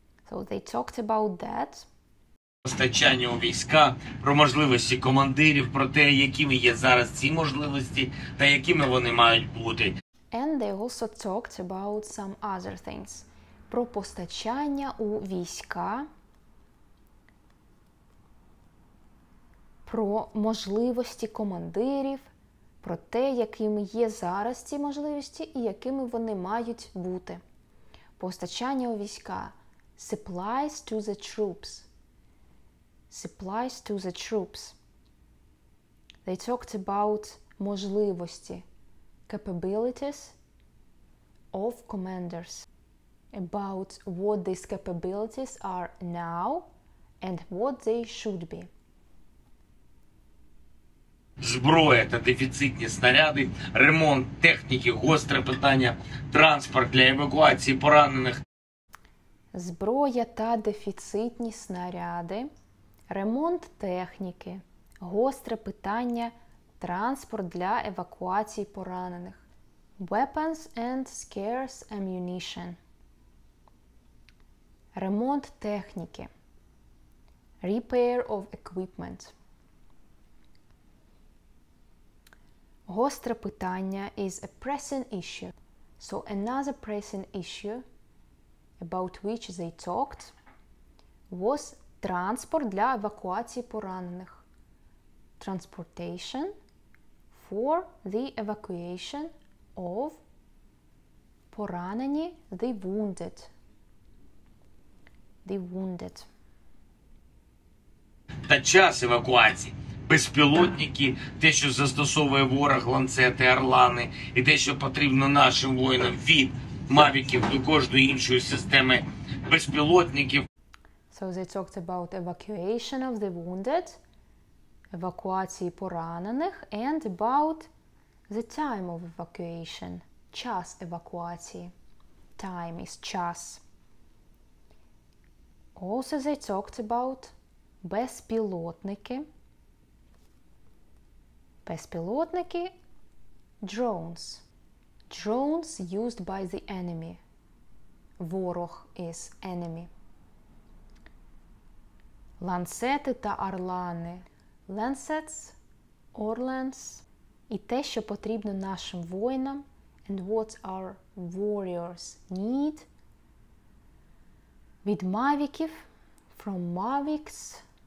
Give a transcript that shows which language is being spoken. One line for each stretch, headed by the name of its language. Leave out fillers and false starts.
English: So they talked about that.
Ukrainian: Постачання у війська, про можливості командирів, про те, якими є зараз ці можливості та якими вони мають бути.
English: And they also talked about some other things.
Ukrainian: Про постачання у війська, про можливості командирів, про те, якими є зараз ці можливості і якими вони мають бути. Постачання у війська.
English: Supplies to the troops. Supplies to the troops. They talked about
Ukrainian: можливості.
English: Capabilities of commanders. About what these capabilities are now and what they should be.
Ukrainian: Зброя та дефіцитні снаряди, ремонт техніки, гостре питання, транспорт для евакуації поранених. Зброя та дефіцитні снаряди, ремонт техніки, гостре питання, транспорт для евакуації поранених.
English: Weapons and scarce ammunition.
Ukrainian: Ремонт техніки.
English: Repair of equipment.
Ukrainian: Гостре питання
English: is a pressing issue. So another pressing issue about which they talked was
Ukrainian: транспорт для евакуації поранених.
English: Transportation for the evacuation of
Ukrainian: поранені,
English: the wounded. The wounded.
Ukrainian: Та час евакуації. Безпілотники, те, що застосовує ворог, ланцети, орлани, і те, що потрібно нашим воїнам від мавіків до кожної іншої системи безпілотників.
English: So they talked about evacuation of the wounded,
Ukrainian: евакуації поранених,
English: and about the time of evacuation,
Ukrainian: час евакуації.
English: Time is
Ukrainian: час.
English: Also they talked about
Ukrainian: безпілотники. Безпілотники,
English: drones. Drones used by the enemy.
Ukrainian: Ворог
English: is enemy.
Ukrainian: Ланцети та орлани.
English: Lancets, Orlans.
Ukrainian: І те, що потрібно нашим воїнам.
English: And what our warriors need.
Ukrainian: Від мавіків,
English: from mavics,